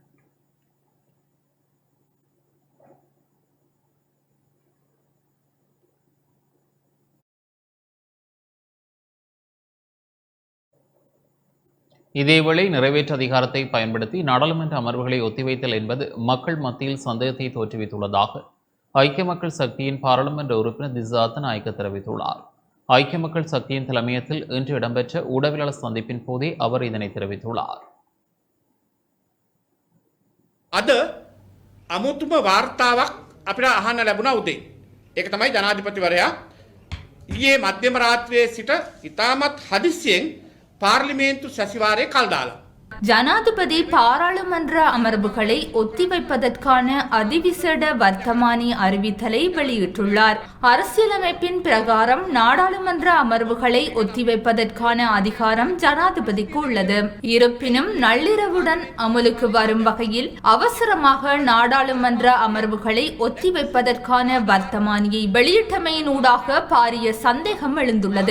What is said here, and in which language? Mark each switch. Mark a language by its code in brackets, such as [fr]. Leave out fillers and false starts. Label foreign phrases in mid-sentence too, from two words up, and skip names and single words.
[ta] இதேவேளை நிறைவேற்று அதிகாரத்தை பயன்படுத்தி நாடாளுமன்ற அமர்வுகளை ஒத்திவைத்தல் என்பது மக்கள் மத்தியில் சந்தேகத்தை தோற்றுவித்துள்ளதாக ஐக்கிய மக்கள் சக்தியின் பாராளுமன்ற உறுப்பினர் திச அத்தநாயக்க தெரிவித்துள்ளார். ஐக்கிய மக்கள் சக்தியின் தலைமையகத்தில் இன்று இடம்பெற்ற ஊடகவியலாளர் சந்திப்பின் போதே அவர் இதனை தெரிவித்துள்ளார். [si] අද අමුතුම වාර්තාවක් අපිට අහන්න ලැබුණා උදේ. ඒක තමයි ජනාධිපතිවරයා ඊයේ මධ්‍යම රාත්‍රියේ සිට ඉතාමත් හදිස්සියෙන් පාර්ලිමේන්තු සැසිවාරයේ කල් දාලා [ta] ஜனாதிபதி பாராளுமன்ற அமர்வுகளை ஒத்திவைப்பதற்கான அதிவிசேட வர்த்தமானி அறிவித்தலை வெளியிட்டுள்ளார். அரசியலமைப்பின் பிரகாரம் நாடாளுமன்ற அமர்வுகளை ஒத்திவைப்பதற்கான அதிகாரம் ஜனாதிபதிக்கு உள்ளது. இருப்பினும் நள்ளிரவுடன் அமலுக்கு வரும் வகையில் அவசரமாக நாடாளுமன்ற அமர்வுகளை ஒத்திவைப்பதற்கான வர்த்தமானியை வெளியிட்டமையினூடாக பாரிய சந்தேகம் எழுந்துள்ளது.